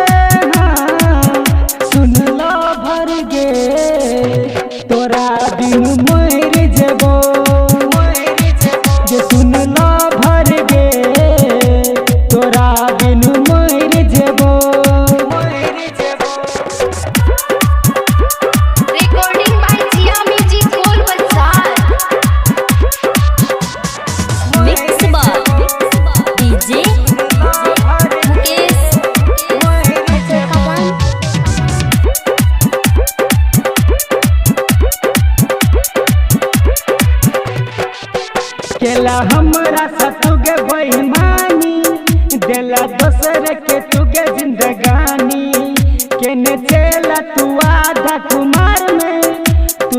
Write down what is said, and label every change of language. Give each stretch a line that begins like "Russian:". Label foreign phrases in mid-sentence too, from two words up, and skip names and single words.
Magahi: सुन लो भर गे तोरा बिन मर जेबो सुन लो भर गे तोरा बिन मर जेबो
English: Recording by Jia Music Gold Bazaar. Mix by DJ Mukesh Kawan.
Magahi: केला हमरा सतुगे बेईमानी देला दोसर के तुगे जिंदगानी केने चला तू आधा कुमार में तू